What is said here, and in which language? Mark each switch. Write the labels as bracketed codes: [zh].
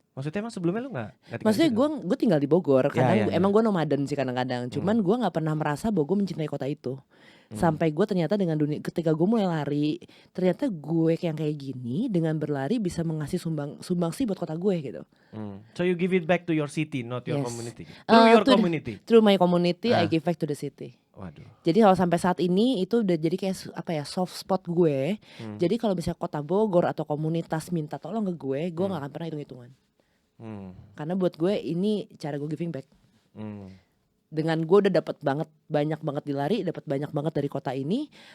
[id] Maksudnya emang sebelumnya lu nggak tinggal Maksudnya di situ? gue tinggal di Bogor. Kadang emang gue nomaden sih kadang-kadang. Cuman gue nggak pernah merasa bahwa gue mencintai kota itu. Sampai gue ternyata dengan dunia, ketika gue mulai lari, ternyata gue yang kayak gini dengan berlari bisa mengasih sumbangsi buat kota gue gitu. [en] So you give it back to your city, not your Yes. community. Through your community. Through my community, I give back to the city. Waduh. [id] Jadi kalau sampai saat ini itu udah jadi kayak apa ya, soft spot gue. Jadi kalau misalnya kota Bogor atau komunitas minta tolong ke gue gak akan pernah hitung-hitungan. Karena buat gue ini cara gue [en] giving back. [id] Dengan gue udah dapat banyak banget di lari, dapat banyak banget dari kota ini.